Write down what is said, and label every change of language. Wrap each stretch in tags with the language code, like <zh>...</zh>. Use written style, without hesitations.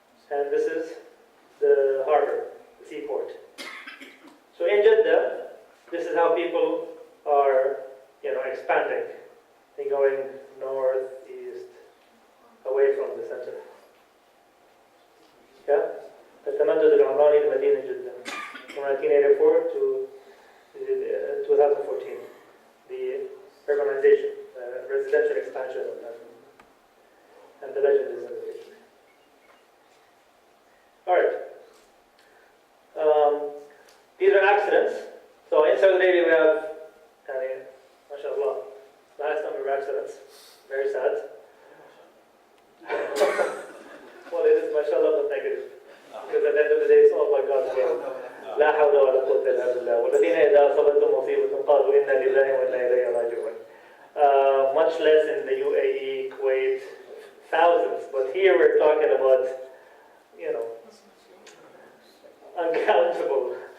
<en>And this is the harbor, the seaport. So in Jeddah, this is how people are, expanding. They're going north, east, away from the center. Yeah?</en> <ar>التمدد العمراني لمدينة جدة</ar> <en>from 1984 to 2014. The urbanization, residential expansion of that. And the legend is in the picture. All right. These are accidents. So in Saudi Arabia we have, mashallah, last number of accidents. Very sad. Well, it is mashallah but negative. Because at the end of the day it's all by God's will.</en> <ar>لا حول ولا قوة إلا بالله والذين إذا أصابتهم مصيبة قالوا إنا لله وإنا إليه راجعون.</ar> <en>Much less in the UAE, Kuwait, thousands. But here we're talking about, uncountable.</en>